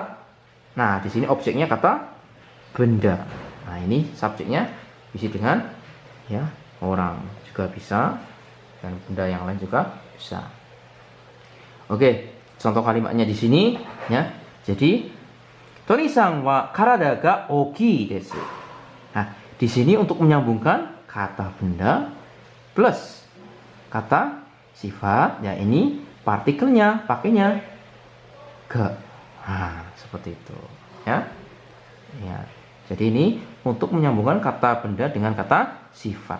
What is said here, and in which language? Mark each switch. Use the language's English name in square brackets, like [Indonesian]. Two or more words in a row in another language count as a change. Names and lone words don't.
[Indonesian] Nah, di sini objeknya kata benda. Nah, ini subjeknya isi dengan ya orang juga bisa, dan benda yang lain juga bisa. Oke, contoh kalimatnya di sini ya. Jadi, [Japanese] トニさんは体が大きいです. [Indonesian] Nah, di sini untuk menyambungkan kata benda plus kata sifat, ya ini partikelnya pakainya ga. Nah, seperti itu ya. Ya. Jadi ini untuk menyambungkan kata benda dengan kata sifat.